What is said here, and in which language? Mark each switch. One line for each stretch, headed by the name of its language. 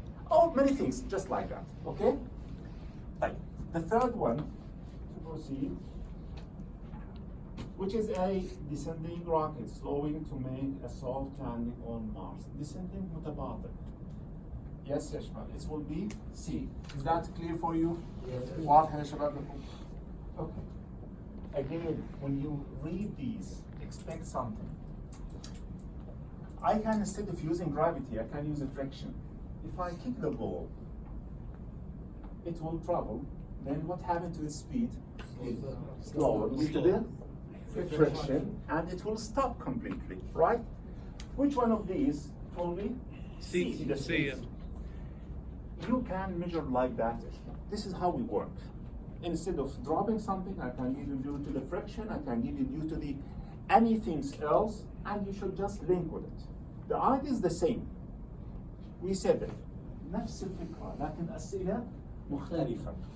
English: Oh, many things, just like that, okay? Right. The third one, to proceed, which is a descending rocket slowing to make a soft landing on Mars. Descending متباطئ. Yes,
Arabic: يا شباب,
English: it will be C. Is that clear for you? Yes.
Arabic: واضح يا شباب لكم؟ Okay.
English: Again, when you read these, expect something. I can, instead of using gravity, I can use a friction. If I kick the ball, it will travel. Then what happened to its speed? Slower due to the friction, and it will stop completely, right? Which one of these? Only C. the C, yeah. You can measure like that. This is how we work. Instead of dropping something, I can give you due to the friction, I can give you due to the anything else, and you should just link with it. The idea is the same. We said it.
Arabic: نفس الفكرة لكن أسئلة مختلفة.